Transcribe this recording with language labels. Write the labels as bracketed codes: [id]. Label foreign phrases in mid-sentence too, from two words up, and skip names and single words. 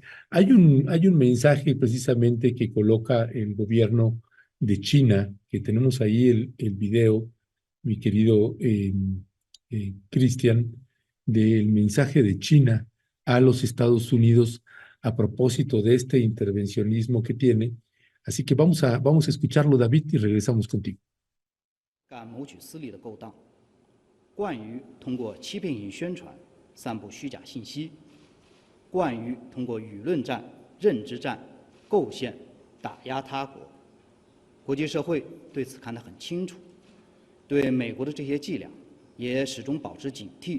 [es] Hay un mensaje precisamente que coloca el gobierno de China, que tenemos ahí el video, mi querido Cristian, del mensaje de China a los Estados Unidos a propósito de este intervencionismo que tiene. Así que vamos a escucharlo, David, y regresamos contigo. [zh] 敢谋取私利的勾当，惯于通过欺骗性宣传散布虚假信息，惯于通过舆论战、认知战构陷、打压他国。国际社会对此看得很清楚，对美国的这些伎俩也始终保持警惕。